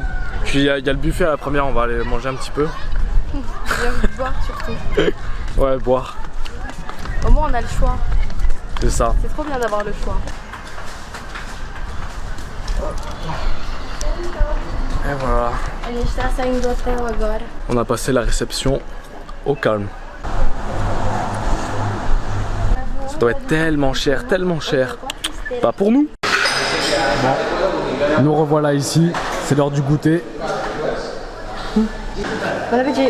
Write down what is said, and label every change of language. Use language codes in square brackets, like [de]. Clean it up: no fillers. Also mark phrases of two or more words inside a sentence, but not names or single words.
[fr] Puis il y a le buffet à la première, on va aller manger un petit peu. J'ai envie de boire surtout. Ouais, boire. Au moins on a le choix. C'est ça. C'est trop bien d'avoir le choix. Et voilà. [pt] A gente tá saindo do hotel agora. [fr] On a passé la réception au calme. Ça doit être tellement cher, tellement cher. Pas pour nous. Bon. Nous revoilà ici, c'est l'heure du goûter. Bon appétit.